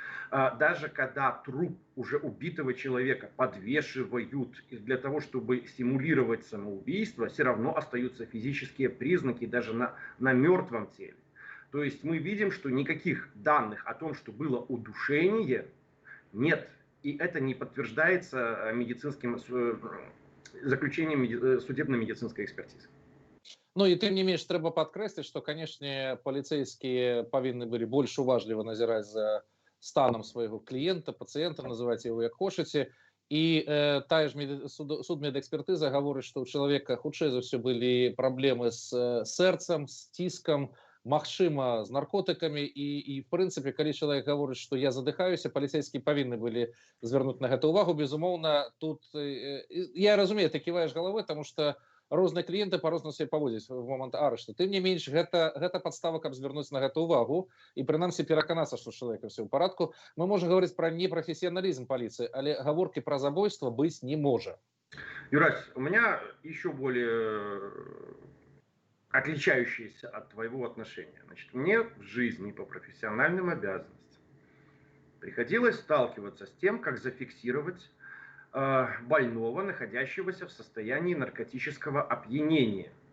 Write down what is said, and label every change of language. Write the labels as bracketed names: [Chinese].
[Russian] Даже когда труп уже убитого человека подвешивают для того, чтобы стимулировать самоубийство, все равно остаются физические признаки даже на мертвом теле. То есть мы видим, что никаких данных о том, что было удушение, нет. И это не подтверждается медицинским заключением судебно-медицинской экспертизы. [Belarusian] Ну і тым не менш трэба падкрэсліць, што канешне паліцэйскія павінны былі больш уважліва назіраць за станам свайго кліента, пацыента, называць яго як хочаце. І тая ж судмедэкспертыза гаворыць, што ў чалавека хутчэй за ўсё былі праблемы з сэрцам, з ціскам, магчыма, з наркотыкамі і в прынцыпе, калі чалавек гаворыць, што я задыхаюся, паліцейскія павінны былі звярнуць на гэта ўвагу. Безумоўна, тут я разумею, ты ківаеш галавой, таму што розныя кліенты па-розна себе паводзяць в момант арышту. Тым не менш, гэта падстава, каб звярнуць на гэта ўвагу і прынамсі пераканацца, што чалавека ўсё ў парадку. Мы можам гаварыць пра непрафесіяналізм паліцыі, але гаворкі пра забойства быць не можа. [Russian] Юрась, у меня еще более отличающееся от твоего отношения. Значит, мне в жизни по профессиональным обязанностям приходилось сталкиваться с тем, как зафиксировать больного, находящегося в состоянии наркотического опьянения.